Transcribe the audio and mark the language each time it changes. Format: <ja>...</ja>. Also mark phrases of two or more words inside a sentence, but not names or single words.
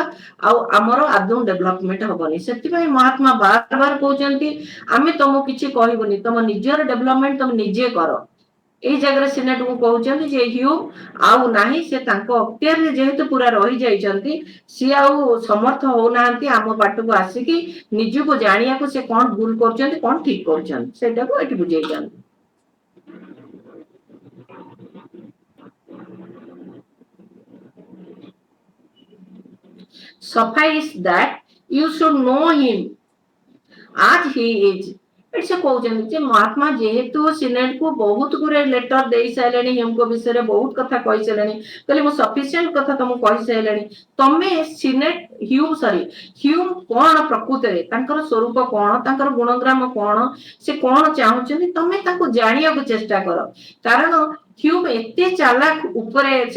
<or>ଆଉ ଆମର ଆଦୌ ଡେଭଲପମେଣ୍ଟ ହବନି ସେଥିପାଇଁ ମହାତ୍ମା ବାର ବାର କହୁଛନ୍ତି ଆମେ ତମକୁ କିଛି କହିବୁନି ତମ ନିଜର ଡେଭଲପମେଣ୍ଟ ତମେ ନିଜେ କର ଏଇ ଜାଗାରେ ସିନେଟକୁ କହୁଛନ୍ତି ଯେ ହ୍ୟୁ ଆଉ ନାହିଁ ସେ ତାଙ୍କ ଅକ୍ତିଆରରେ ଯେହେତୁ ପୁରା ରହିଯାଇଛନ୍ତି ସିଏ ଆଉ ସମର୍ଥ ହଉନାହାନ୍ତି ଆମ ବାଟକୁ ଆସିକି ନିଜକୁ ଜାଣିବାକୁ ସେ କଣ ଭୁଲ କରୁଛନ୍ତି କଣ ଠିକ କରୁଛନ୍ତି ସେଇଟାକୁ ଏଠି ବୁଝେଇଛନ୍ତି</or> <en>suffice that you should know him as he is</en> <or>ସେ କହୁଛନ୍ତି ଯେ ମହାତ୍ମା ଯେହେତୁ ସିନେଟକୁ ବହୁତ ଗୁଡେ ଲେଟର ଦେଇ ସାରିଲେଣି ହ୍ୟୁମଙ୍କ ବିଷୟରେ ବହୁତ କଥା କହିସାରିଲେଣି କହିଲେ ମୁଁ ସଫିସିଏଣ୍ଟ କଥା ତମକୁ କହିସାରିଲେଣି ତମେ ସିନେଟ ହ୍ୟୁମ କଣ ପ୍ରକୃତରେ ତାଙ୍କର ସ୍ୱରୂପ କଣ ତାଙ୍କର ଗୁଣଗ୍ରାମ କଣ ସେ କଣ ଚାହୁଁଛନ୍ତି ତମେ ତାଙ୍କୁ ଜାଣିବାକୁ ଚେଷ୍ଟା କର କାରଣ ହ୍ୟୁମ ଏତେ ଚାଲାକ ଉପରେ ସେ</or>